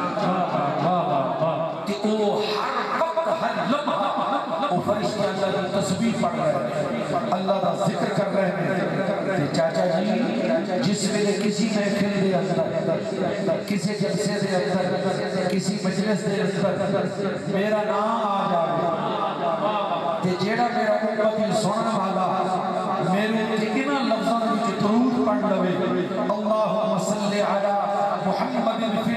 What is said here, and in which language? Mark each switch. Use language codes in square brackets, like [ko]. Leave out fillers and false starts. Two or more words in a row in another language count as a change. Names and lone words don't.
[ur] کہ وہ ہر وقت ہر لمحہ وہ فرشتے اللہ کی تسبیح پڑھ رہے ہیں، اللہ کا ذکر کر رہے ہیں۔ [pa] تے چاچا جی جس ویلے کسی محفل دے اندر، کسی جلسے دے اندر، کسی مجلس دے اندر میرا نام آ جائے تے جیڑا میرا امتی سنن والا میرے انہاں لفظاں وچ درود پڑھ لوے، [ar] اللہم صلی علی محمد فی